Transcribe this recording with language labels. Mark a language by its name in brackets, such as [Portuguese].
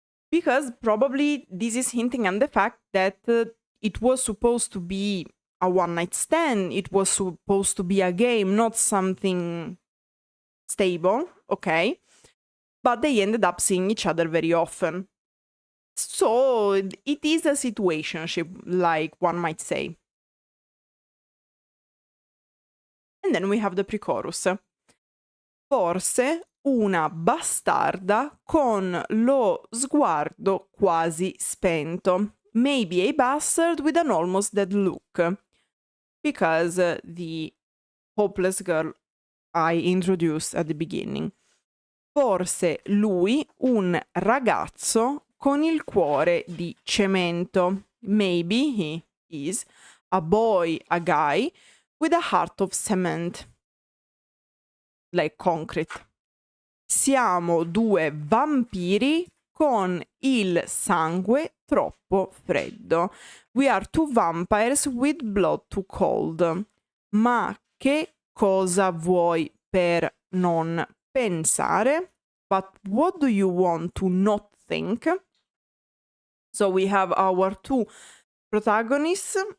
[English] Because probably this is hinting at the fact that it was supposed to be a one-night stand, it was supposed to be a game, not something stable, okay? But they ended up seeing each other very often. So it is a situationship, like one might say. And then we have the pre-chorus. [Italian] Forse una bastarda con lo sguardo quasi spento. [English] Maybe a bastard with an almost dead look. Because the hopeless girl I introduced at the beginning. [Italian] Forse lui, un ragazzo con il cuore di cemento. [English] Maybe he is a boy, a guy, with a heart of cement. Like concrete. [Italian] Siamo due vampiri con il sangue troppo freddo. [English] We are two vampires with blood too cold. [Italian] Ma che cosa vuoi per non pensare? [English] But what do you want to not think? So we have our two protagonists.